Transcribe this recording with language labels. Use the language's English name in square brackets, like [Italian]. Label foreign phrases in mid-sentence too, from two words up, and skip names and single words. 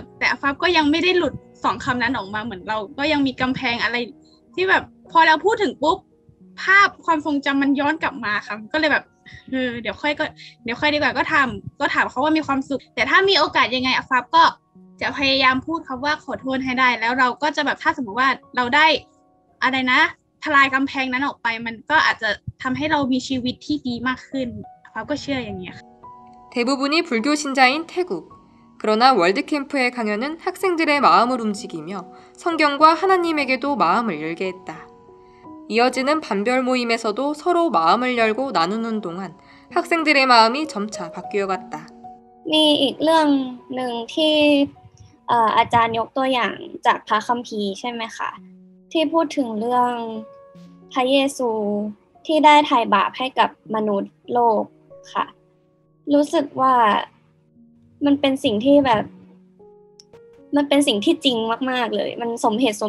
[Thai] แต่ฟ้าก็ยังไม่ได้หลุด2 คำนั้นออกมาเหมือนเราก็ยังมีกำแพงอะไรที่แบบพอเราพูดถึงปุ๊บภาพความทรงจำมันย้อนกลับมาค่ะก็เลยแบบเดี๋ยวค่อยดีกว่าก็ถามเขาว่ามีความสุขแต่ถ้ามีโอกาสยังไงฟ้าก็จะพยายามพูดคำว่าขอโทษให้ได้แล้วเราก็จะแบบถ้าสมมติว่าเราได้อะไรนะทลายกำแพงนั้นออกไปมันก็อาจจะทำให้เรามีชีวิตที่ดีมากขึ้นฟ้าก็เชื่ออย่างนี้ค่ะ [Korean] 대부분이 불교 신자인 태국. 그러나 월드캠프의 강연은 학생들의 마음을 움직이며 성경과 하나님에게도 마음을 열게 했다. 이어지는 반별 모임에서도 서로 마음을 열고 나누는 동안 학생들의 마음이 점차 바뀌어갔다. [Thai] มีอีกเรื่องหนึ่งที่อาจารย์ยกตัวอย่างจากพระคัมภีร์ใช่ไหมคะที่พูดถึงเรื่องพระเยซูที่ได้ไถ่บาปให้กับม นุษย์โลกค่ะรู้สึกว่ามันเป็นสิ่งที่แบบมันเป็นสิ่งที่จริงมากๆเลยมันสมเหตุสม